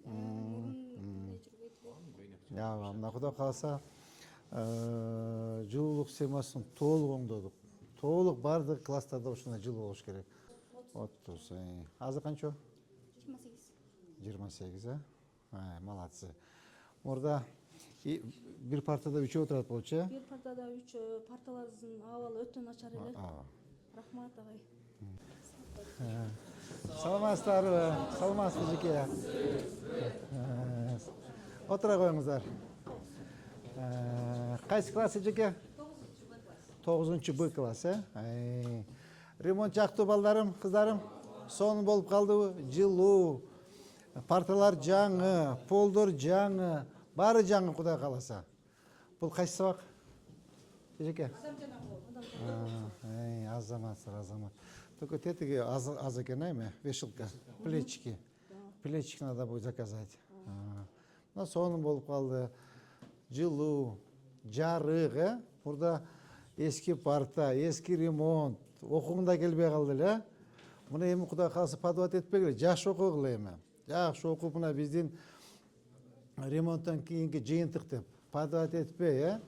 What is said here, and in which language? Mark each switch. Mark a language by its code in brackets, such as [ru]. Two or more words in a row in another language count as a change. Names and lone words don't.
[ky] Мына Кудай кааласа жылуулук схемасын толук оңдодук. Толук бардык класстарда ушундай жылуу болуш керек. 30. Азыр канча? 28, э? [ru] Молодцы. [ky] Мурда бир партада 3 отурат болчу, э? Bir partada 3 partalarınızın havalı ötün açar ele. Рахмат агай. Саламатсыздарбы? Саламатсызбы жеке? Отура коюңуздар. Кайсы класс жеке? 9-Б класс, э? Ремонт жактуу балдарым, кыздарым? Сонун болуп калдыбы? Жылуу. Парталар жаңы, полдор жаңы, баары жаңы Кудай кааласа. Бул кайсы сабак? Жеке? Азаматсыздар, азамат. Только тетиги аз экен, эми, [ru] вешалка, плечики. Плечики надо будет заказать. [ky] Но сонун болуп калды. Жылуу, жарык, э? Мурда эски парта, эски ремонт, окугуң да келбей калды эле. Муну эми Кудай кааласа подват этпегиле, жакшы окугула эми. Жакшы окуп мына биздин ремонттон кийинки жыйынтык деп подват этпей, э?